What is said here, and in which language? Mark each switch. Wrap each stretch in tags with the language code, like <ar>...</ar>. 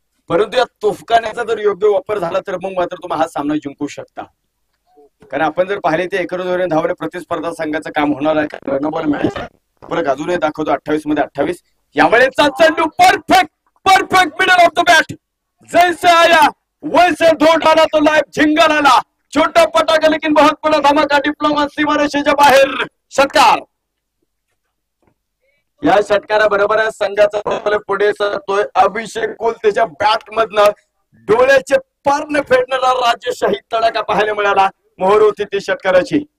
<mr>परंतु या तोफखान्याचा जर योग्य वापर झाला तर मग मात्र तुम्ही हा सामना जिंकू शकता. कारण आपण जर पाहिले ते एकरोधोरण धावणे प्रतिस्पर्धा संघाचं काम होणार आहे. रनबॉल मॅच परत अजूनही दाखवतो. 28 मध्ये 28. यावेळेचा चेंडू</mr> <en>Perfect middle of the bat.</en> <hi>जैसे आया वैसे धो डाला तो लाइव झिंगा लाला. छोटा पटाखा लेकिन बहुत बड़ा धमाका.</hi> <mr>डिप्लोमा सीमारेषेच्या बाहेर षटकार. या षटकाराबरोबर संघाचा पुढे सरतोय. अभिषेक कोलतेच्या बॅट मधनं डोळ्याचे पारणे फेडणारा राजशाही तडाखा पाहायला मिळाला. मोहर होती ती षटकाराची.</mr>